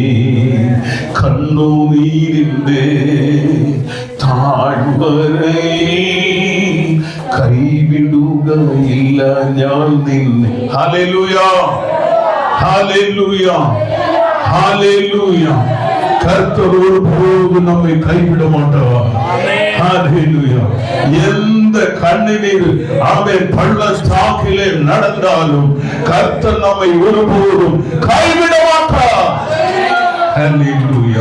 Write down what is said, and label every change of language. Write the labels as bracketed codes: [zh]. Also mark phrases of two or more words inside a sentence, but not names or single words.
[ml] കണ്ണുനീരിൻ്റെ താഴ്വരയിൽ കൈവിടുകയില്ല ഞാൻ നിന്നെ. ഹല്ലേലൂയ, ഹല്ലേലൂയ, ഹല്ലേലൂയ. [ta] கர்த்தர் ஒருபோது நம்மை கைவிட மாட்டார். ஹல்லேலூயா. எந்த கண்ணீர் அவன் பள்ளத்தாக்கிலே நடந்தாலும் கர்த்தர் நம்மை ஒருபோதும் கைவிட மாட்டார். ஹல்லேலூயா.